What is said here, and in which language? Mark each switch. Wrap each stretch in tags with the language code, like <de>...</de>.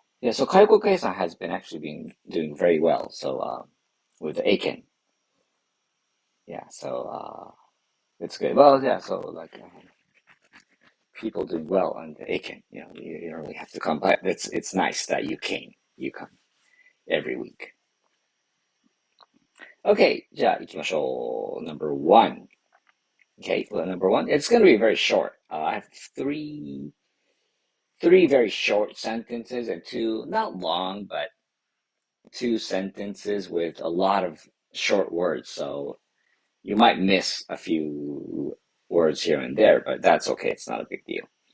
<en>Yeah, so Kaioku-san has been doing very well. So, with the Aiken. Yeah, so, it's good. Well, yeah, so like, people doing well on the Aiken. You know, you don't really have to come, but it's nice that you come every week.</en> <ja>Okay, じゃあ行きましょう。</ja> <en>Number one. Okay, well, number one, it's going to be very short. I have three very short sentences and two, not long, but two sentences with a lot of short words. So you might miss a few words here and there, but that's okay. It's not a big deal.</en>